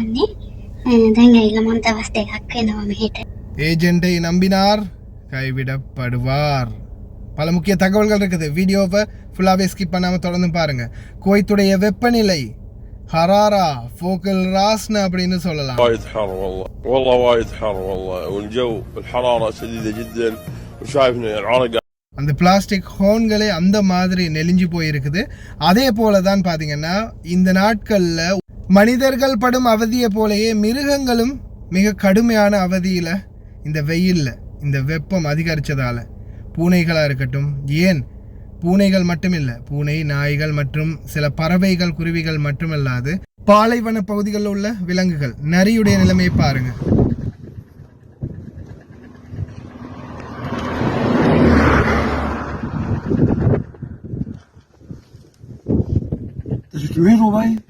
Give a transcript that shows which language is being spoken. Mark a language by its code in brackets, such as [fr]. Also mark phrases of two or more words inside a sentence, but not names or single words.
[ta] ஏஜெண்டை நம்பினார் கைவிடப்படுவார். பல முக்கிய தகவல்கள் இருக்குது. வீடியோவை ஃபுல்லாகவே ஸ்கிப் பண்ணாமல் தொடர்ந்து பாருங்க. குவைத்துடைய வெப்பநிலை [ar] حرارة فوق راسنا [ta] அப்படின்னு சொல்லலாம். [ar] وايد حر والله وايد حر والله والجو الحرارة شديدة جدا وشايفنا العرق. [ta] அந்த பிளாஸ்டிக் ஹோன்களே அந்த மாதிரி நெளிஞ்சு போயிருக்குது. அதே போல தான் பார்த்தீங்கன்னா இந்த நாட்களில் மனிதர்கள் படும் அவதியை போலயே மிருகங்களும் மிக கடுமையான அவதியில் இந்த வெயிலில் இந்த வெப்பம் அதிகரித்ததால் பூனைகளாக இருக்கட்டும், ஏன் பூனைகள் மட்டுமில்லை, பூனை, நாய்கள் மற்றும் சில பறவைகள், குருவிகள் மட்டுமல்லாது பாலைவன பகுதிகளில் உள்ள விலங்குகள், நரியுடைய நிலைமையை பாருங்கள். [ar] وين رباي؟